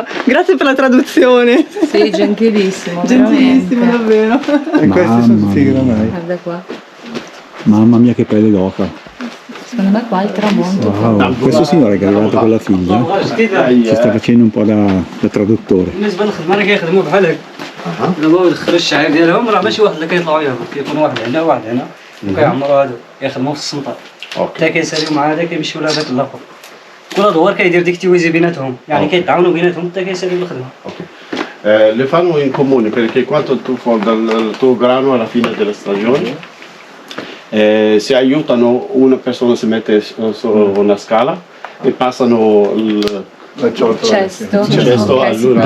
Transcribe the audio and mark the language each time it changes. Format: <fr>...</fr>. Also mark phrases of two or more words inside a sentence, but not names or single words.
<it>Grazie per la traduzione. Sì, gentilissimo. Gentilissimo, veramente. davvero. E questi sono tutti i mia. granai. Guarda qua. Mamma mia che pelle d'oca. Secondo me qua è il tramonto. Wow. Questo signore che è arrivato con la figlia ci sta facendo un po' da traduttore.</it> <ar>بالنسبه للخدمه راه كيخدموا بحال هكا دابا الخرج الشعير ديالهم راه ماشي واحد اللي كيطلعوا يهبط كيكون واحد هنا وواحد هنا وكيعمروا هادو يخدموا في السمطه حتى كيساليو مع هذا كيمشيو لهذاك الاخر كل دوار كيدير ديك التويزي بيناتهم يعني كيتعاونوا بيناتهم حتى كيساليو الخدمه.</ar> <it>Le fanno in comune perché quando tu fai il tuo grano alla fine della stagione si aiutano, una persona si mette su una scala e passano La ciotola. Cesto. cesto Ok, sì. all'uno</it>